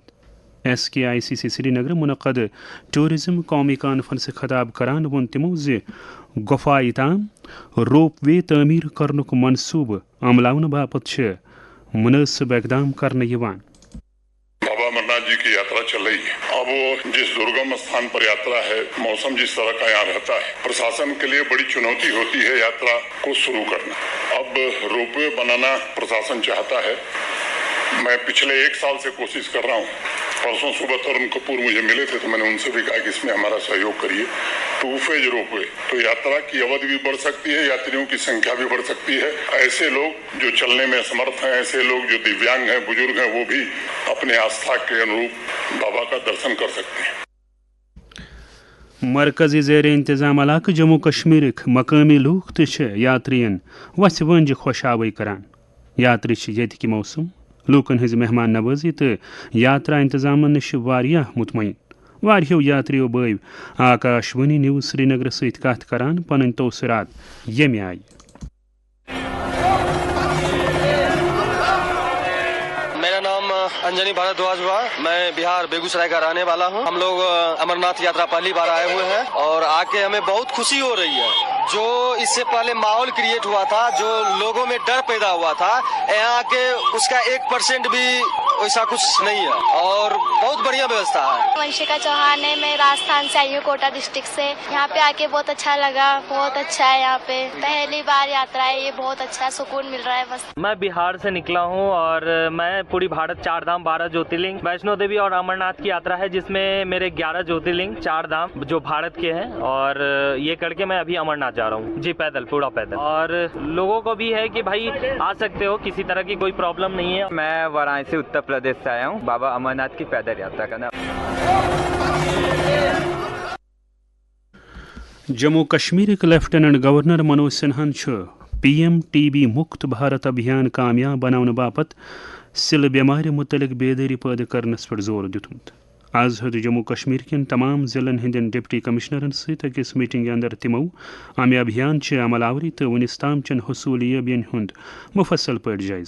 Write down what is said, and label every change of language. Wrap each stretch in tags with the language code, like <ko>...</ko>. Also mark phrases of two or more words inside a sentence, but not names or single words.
<ks>SKICC سری نگر منعقد ٹوٗرزم قومی کانفرنسہِ خطاب کران ووٚن تِمو زِ گۄپھایہِ تام روپ وے تعمیٖر کرنُک منصوٗبہٕ عملاونہٕ باپتھ چھِ منٲسِب اقدام کرنہٕ یِوان.</ks> <hi>बाबा अमरनाथ जी की यात्रा चल रही है. अब वह जिस दुर्गम स्थान पर यात्रा है मौसम जिस तरह का यहाँ रहता है प्रशासन के लिए बड़ी चुनौती होती है यात्रा को शुरू करना. अब रोप वे बनाना प्रशासन चाहता है. मैं पिछले 1 साल से कोशिश कर रहा हूँ. परसों सुबह तरन कपूर मुझे मिले थे तो मैंने उनसे भी कहा कि इसमें हमारा सहयोग करिए. 2 फेज़ रोप वे तो यात्रा की अवधि भी बढ़ सकती है, यात्रियों की संख्या भी बढ़ सकती है. ऐसे लोग जो चलने में असमर्थ हैं, ऐसे लोग जो दिव्यांग हैं, बुज़ुर्ग हैं, वह भी अपने आस्था के अनुरूप बाबा का दर्शन कर सकते हैं.</hi> <ks>مرکزی زیر انتظام علاقہ جموں کشمیرک مقامی لوک تہِ چھِ یاترین وتھِ ونجہِ خۄشاوٕے کران. یاتری چھِ ییٚتِکۍ موسم, لوٗکن ہٕنٛزِ مہمان نوٲزی تہٕ یاترا انتظامن نِش واریاہ مطمئن. واریاہو یاتریو بٲوۍ آکاشوانی نیوز سری نگر سۭتۍ کتھ کران پنٕنۍ توثرات ییٚمہِ آیہِ.</ks> <hi>मेरा नाम अंजनी भारद्वाज हुआ. मैं बिहार बेगूसराय का रहने वाला हूँ. हम लोग अमरनाथ यात्रा पहली बार आए हुए हैं और आ के हमें बहुत खुशी हो रही है. जो इससे पहले माहौल क्रिएट हुआ था, जो लोगों में डर पैदा हुआ था, यहाँ के इसका 1% भी ऐसा कुछ नहीं है और बहुत बढ़िया व्यवस्था है. वंशिका चौहान है, मैं राजस्थान से आई हूँ,</hi> <en>Kota district</en> <hi>से. यहाँ पे आ के बहुत अच्छा लगा, बहुत अच्छा है. यहाँ पे पहली बार यात्रा है, यह बहुत अच्छा सुकून मिल रहा है. बस मैं बिहार से निकला हूँ और मैं पूरी भारत 4 धाम 12 ज्योतिर्लिंग वैष्णो देवी और अमरनाथ की यात्रा है, जिसमें मेरे 11 ज्योतिर्लिंग 4 धाम जो भारत के हैं, और यह कर के मैं अभी अमरनाथ जा रहा हूँ जी, पैदल, पूरा पैदल. और लोगों को भी है कि भाई आ सकते हो, किसी तरह की कोई प्रॉब्लम नहीं है. मैं वाराणसी उत्तर प्रदेश से आया हूँ बाबा अमरनाथ की पैदल यात्रा करना.</hi> <ks>جموں کشمیرک لیفٹیننٹ گورنر منوج سنہاہن چھُ PM TB مُکت بھارت ابھیان کامیاب بناونہٕ باپتھ سِلہٕ بٮ۪مارِ متعلق بیدٲری پٲدٕ کرنس پٮ۪ٹھ زور دِیُتمُت. آز ہیوٚت جموں کشمیر کٮ۪ن تمام ضلعن ہٕنٛدٮ۪ن ڈپٹی کمشنرن سۭتۍ أکِس میٹنگہِ انٛدر تِمو امہِ ابھیان چہِ عمل آوری تہٕ وُنِس تام چٮ۪ن حصوٗلیٲبِین ہُنٛد مُفصل پٲٹھۍ جٲیزٕ.</ks>